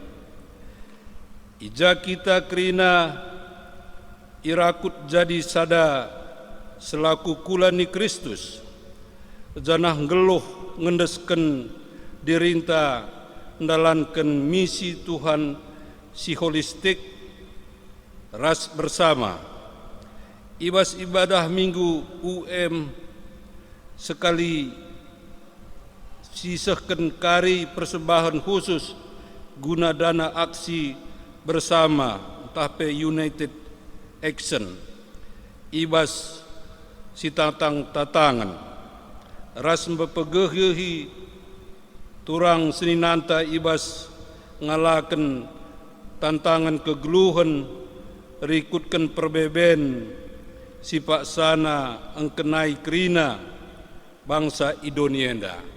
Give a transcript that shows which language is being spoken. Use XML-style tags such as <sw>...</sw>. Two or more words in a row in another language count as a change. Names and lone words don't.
<btx>Ija kita krina irakut jadi sada selaku kulani Kristus, janah geluh ngendesken dirinta ndalankan misi Tuhan si holistik ras bersama. Ibas ibadah minggu UM sekali sisahkan kari persembahan khusus guna dana aksi bersama tape</btx> <en>United Action</en> <btx>ibas si tatangan ras mempegehi turang seninanta ibas ngalaken tantangan kegeluhan rikutkan perbeben si paksana engkenai krina bangsa Indonesian.</btx>